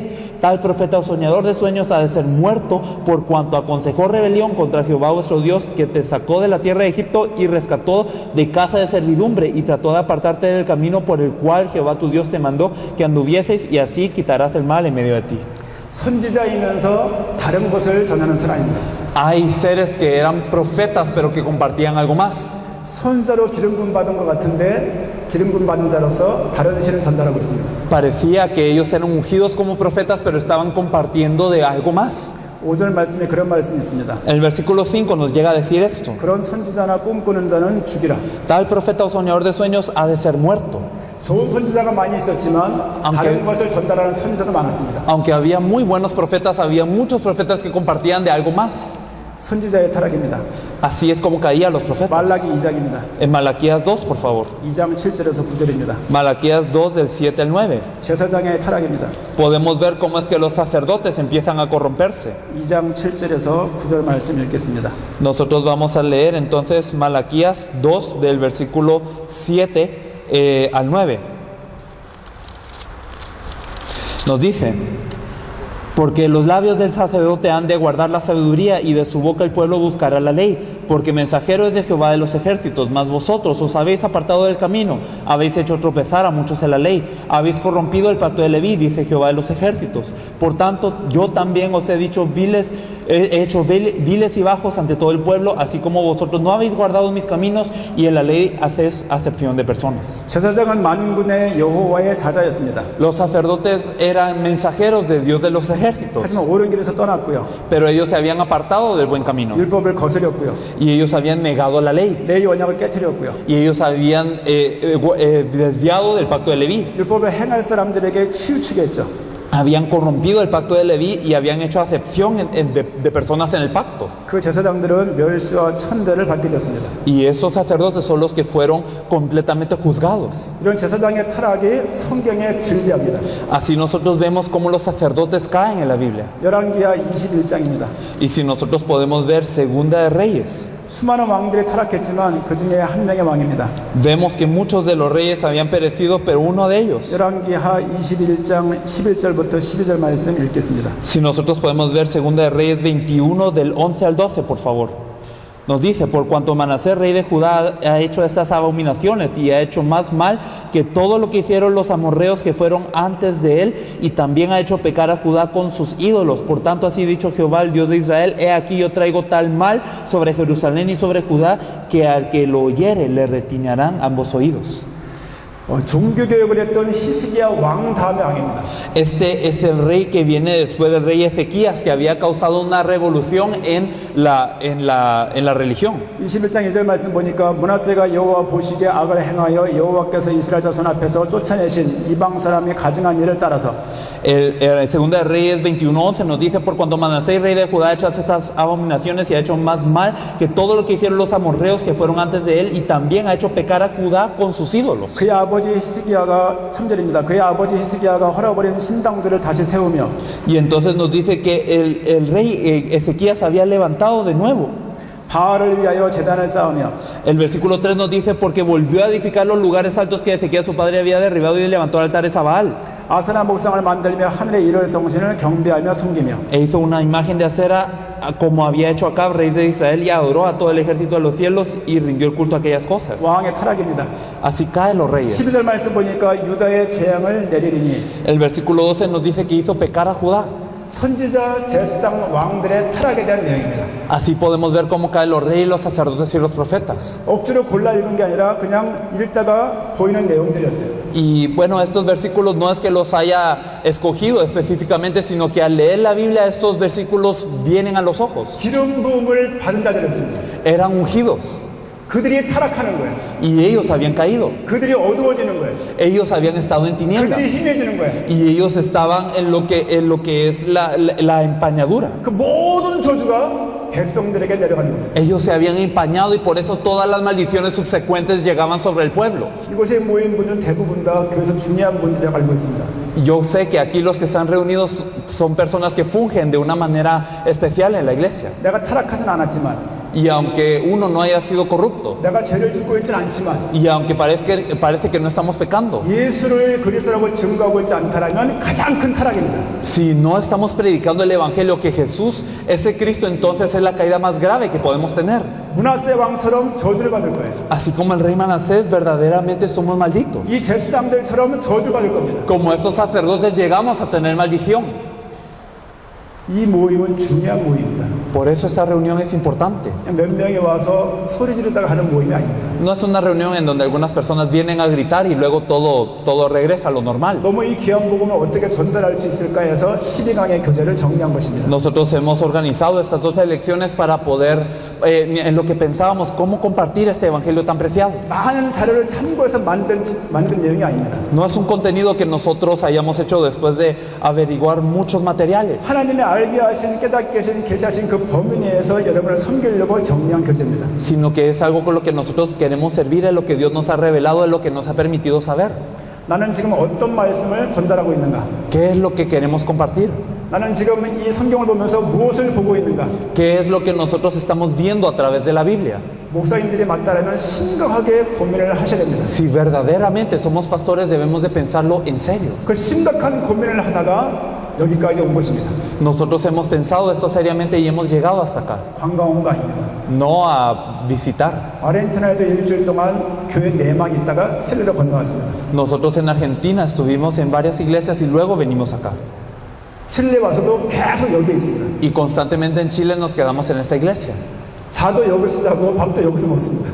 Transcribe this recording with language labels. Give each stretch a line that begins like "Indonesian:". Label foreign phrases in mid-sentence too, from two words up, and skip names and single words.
Spanish: Tal profeta o soñador de sueños ha de ser muerto por cuanto aconsejó rebelión contra Jehová vuestro Dios, que te sacó de la tierra de Egipto y rescató de casa de servidumbre, y trató de apartarte del camino por el cual Jehová tu Dios te mandó que anduvieseis, y así quitarás el mal en medio de ti.
Korean: 선지자이면서 다른 것을 전하는 사람입니다.
Spanish: Hay seres que eran profetas pero que compartían algo más.
Korean: 선자로 기름 부음 받은 것 같은데 기름 부음 받은 자로서 다른 신을 전달하고 있습니다.
Spanish: Parecía que ellos eran ungidos como profetas pero estaban compartiendo de algo más.
Korean: 5절 말씀에 그런 말씀이 있습니다.
Spanish: El versículo 5 nos llega a decir esto.
Korean: 그런 선지자나 꿈꾸는 자는 죽이라.
Spanish: Tal profeta o soñador de sueños ha de ser muerto.
Korean: 좋은 선지자가 많이 있었지만 다른 것을 전달하는 선지자도 많았습니다.
Spanish: Aunque había muy buenos profetas, había muchos profetas que compartían de algo más.
Korean: 선지자의 타락입니다.
Spanish: Así es como caían los profetas.
Korean: 말라기 2장입니다.
Spanish: En Malaquías 2, por favor.
Korean: 2장 7절에서 9절입니다.
Spanish: Malaquías 2 del 7 al 9.
Korean: 제사장의 타락입니다.
Spanish: Podemos ver cómo es que los sacerdotes empiezan a corromperse.
Korean: 2장 7절에서 9절 말씀 읽겠습니다.
Spanish: Nosotros vamos a leer entonces Malaquías 2 del versículo 7 al 9. Nos dice: porque los labios del sacerdote han de guardar la sabiduría, y de su boca el pueblo buscará la ley, porque mensajero es de Jehová de los ejércitos. Mas vosotros os habéis apartado del camino, habéis hecho tropezar a muchos en la ley, habéis corrompido el pacto de Leví, dice Jehová de los ejércitos. Por tanto, yo también os he dicho viles he hecho viles y bajos ante todo el pueblo, así como vosotros no habéis guardado mis caminos, y en la ley hacéis acepción de personas.
Korean: 제사장은 만군의 여호와의 사자였습니다.
Spanish: Los sacerdotes eran mensajeros de Dios de los ejércitos,
Korean: 하지만 옳은 길에서 떠났고요.
Spanish: pero ellos se habían apartado del buen camino,
Korean: 율법을 거스렸고요.
Spanish: y ellos habían negado la ley,
Korean: 레위 언약을 깨뜨렸고요.
Spanish: y ellos habían desviado del pacto de Leví.
Korean: 율법을 행할 사람들에게 치우치게 했죠.
Spanish: Habían corrompido el pacto de Leví y habían hecho acepción de personas en el pacto.
Korean: 그 제사장들은 멸시와 천대를 받게 됐습니다.
Spanish: Y esos sacerdotes son los que fueron completamente juzgados.
Korean: 이런 제사장의 타락이 성경에 진리합니다.
Spanish: Así nosotros vemos cómo los sacerdotes caen en la Biblia.
Korean: 열왕기하 21장입니다.
Spanish: Y si nosotros podemos ver Segunda de Reyes,
Korean: 수많은 왕들이 타락했지만 그 중에 한 명의 왕입니다.
Spanish: vemos que muchos de los reyes habían perecido, pero uno de ellos.
Korean: 열왕기하 21장 11절부터 12절 말씀 읽겠습니다.
Spanish: Si nosotros podemos ver Segunda de Reyes 21 del 11 al 12, por favor. Nos dice: por cuanto Manasés, rey de Judá, ha hecho estas abominaciones y ha hecho más mal que todo lo que hicieron los amorreos que fueron antes de él, y también ha hecho pecar a Judá con sus ídolos. Por tanto, así ha dicho Jehová, el Dios de Israel: he aquí yo traigo tal mal sobre Jerusalén y sobre Judá, que al que lo oyere le retinarán ambos oídos.
Korean: 종교개혁을 했던 히스기야 왕 다음의 왕입니다.
Spanish: Este es el rey que viene después del rey Ezequías, que había causado una revolución en la religión.
Korean: 21장 2절 말씀 보니까 므낫세가 여호와 보시기에 악을 행하여 여호와께서 이스라엘 자손 앞에서 쫓아내신 이방 사람이 가증한 일을 따라서
Spanish: Segunda de Reyes 21:11 nos dice: por cuanto Manasés, rey de Judá, ha hecho estas abominaciones y ha hecho más mal que todo lo que hicieron los amorreos que fueron antes de él, y también ha hecho pecar a Judá con sus ídolos.
Korean: 그의 아버지 히스기야가 3절입니다. 그의 아버지 히스기야가 헐어버린 신당들을 다시 세우며
Spanish: Y entonces nos dice que el rey Ezequías había levantado de nuevo.
Korean: 바알을 위하여 제단을 쌓으며
Spanish: El versículo 3 nos dice: porque volvió a edificar los lugares altos que Ezequías su padre había derribado, y levantó altares a Baal.
Korean: 아세라 목상을 만들며 하늘의 일월 성신을 경배하며 섬기며
Spanish: E hizo una imagen de acera como había hecho Acab, rey de Israel, y adoró a todo el ejército de los cielos y rindió el culto a aquellas cosas.
Korean: 왕의 타락입니다.
Spanish: Así caen los reyes.
Korean: 12절 말씀 보니까 유다의 재앙을 내리리니
Spanish: El versículo 12 nos dice que hizo pecar a Judá.
Korean: 선지자, 제사장, 왕들의 타락에 대한 내용입니다.
Spanish: Así podemos ver cómo caen los reyes, los sacerdotes y los profetas.
Korean: 억지로 골라 읽은 게 아니라 그냥 읽다가 보이는 내용들이었어요.
Spanish: Y bueno, estos versículos no es que los haya escogido específicamente, sino que al leer la Biblia estos versículos vienen a los ojos.
Korean: 기름 부음을 받은 자들이었습니다.
Spanish: Eran ungidos
Korean: 그들이 타락하는 거예요.
Spanish: y ellos habían caído.
Korean: 그들이 어두워지는 거예요.
Spanish: Ellos habían estado en tinieblas
Korean: 그들이 희미해지는 거예요.
Spanish: y ellos estaban en lo que es la empañadura.
Korean: 그 모든 저주가 백성들에게 내려가는 거예요.
Spanish: Ellos se habían empañado y por eso todas las maldiciones subsecuentes llegaban sobre el pueblo.
Korean: 이곳에 모인 분들은 대부분 다 교회에서 중요한 분들이라고 알고 있습니다.
Spanish: Yo sé que aquí los que están reunidos son personas que fungen de una manera especial en la iglesia.
Korean: 내가 타락하진 않았지만
Spanish: Y aunque uno no haya sido corrupto,
Korean: 내가 죄를 짓고 있진 않지만
Spanish: y aunque parece que no estamos pecando,
Korean: 예수를 그리스도라고 증거하고 있지 않다라면 가장 큰 타락입니다.
Spanish: si no estamos predicando el evangelio que Jesús es el Cristo, entonces es la caída más grave que podemos tener.
Korean: 므낫세 왕처럼 저주를 받을 거예요.
Spanish: Así como el rey Manasés, verdaderamente somos malditos.
Korean: 이 제사장들처럼 저주를 받을 겁니다.
Spanish: Como estos sacerdotes llegamos a tener maldición.
Korean: 이 모임은 중요한 모임입니다.
Spanish: Por eso esta reunión es importante.
Korean: 그냥 몇 명이 와서 소리 지르다가 하는 모임이 아닙니다.
Spanish: No es una reunión en donde algunas personas vienen a gritar y luego todo regresa a lo normal.
Korean: 너무 이 귀한 복음을 어떻게 전달할 수 있을까 해서 12강의 교재를 정리한 것입니다.
Spanish: Nosotros hemos organizado estas 12 lecciones para poder, en lo que pensábamos, cómo compartir este evangelio tan preciado.
Korean: 많은 자료를 참고해서 만든 내용이 아닙니다.
Spanish: No es un contenido que nosotros hayamos hecho después de averiguar muchos materiales,
Korean: 하나님의 알게 하신 깨닫게 하신 계시하신 그 범위 내에서 여러분을 섬기려고 정리한 교재입니다.
Spanish: sino que es algo con lo que nosotros queremos servir, en lo que Dios nos ha revelado, en lo que nos ha permitido saber.
Korean: 나는 지금 어떤 말씀을 전달하고 있는가?
Spanish: ¿Qué es lo que queremos compartir?
Korean: 나는 지금 이 성경을 보면서 무엇을 보고 있는가?
Spanish: ¿Qué es lo que nosotros estamos viendo a través de la Biblia?
Korean: 목사님들이 맞다라면 심각하게 고민을 하셔야 됩니다.
Spanish: Si verdaderamente somos pastores, debemos de pensarlo en serio.
Korean: 그 심각한 고민을 하다가 여기까지 온 것입니다.
Spanish: Nosotros hemos pensado esto seriamente y hemos llegado hasta acá,
Korean: 관광 온 거 아닙니다.
Spanish: no a visitar.
Korean: 아르헨티나에도 일주일 동안 교회 내막 있다가 칠레로 건너왔습니다.
Spanish: Nosotros en Argentina estuvimos en varias iglesias y luego venimos acá.
Korean: 칠레 와서도 계속 여기에 있습니다.
Spanish: Y constantemente en Chile nos quedamos en esta iglesia.
Korean: 자도 여기서 자고 밥도 여기서 먹습니다.